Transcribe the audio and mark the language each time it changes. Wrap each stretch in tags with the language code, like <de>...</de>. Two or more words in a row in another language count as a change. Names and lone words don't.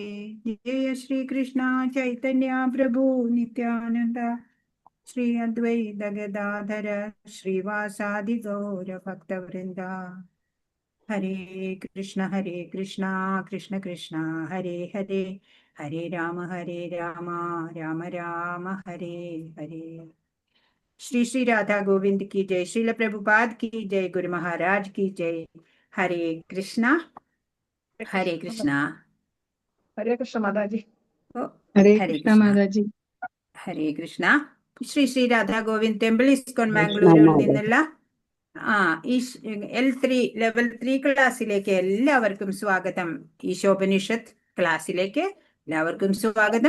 <sa>ജയ ശ്രീകൃഷ്ണ ചൈതന്യ പ്രഭു നിത്യാനന്ദ ശ്രീ അദ്വൈത ഗദാധര ശ്രീവാസാദി ഗൗര ഭക്തവൃന്ദ. ഹരേ കൃഷ്ണ കൃഷ്ണ കൃഷ്ണ ഹരേ ഹരേ, ഹരേ രാമ രാമ രാമ ഹരേ ഹരേ.</sa> <hi>श्री श्री राधा गोविंद की जय. श्रील प्रभुपाद की जय. गुरु महाराज की जय. हरे कृष्णा हरे कृष्णा.</hi> <ml>ഹരേ കൃഷ്ണ മാതാജി. ഹരേ കൃഷ്ണ മാതാജി. ഹരേ കൃഷ്ണ. ശ്രീ ശ്രീ രാധാ ഗോവിന്ദ് ടെമ്പിൾ ഇസ്കോൺ ബാംഗ്ലൂരിൽ നിന്നുള്ള ഈ L3 ലെവൽ 3 ക്ലാസ്സിലേക്ക് എല്ലാവർക്കും സ്വാഗതം. ഈശോപനിഷത്ത് ക്ലാസ്സിലേക്ക് എല്ലാവർക്കും സ്വാഗതം.</ml>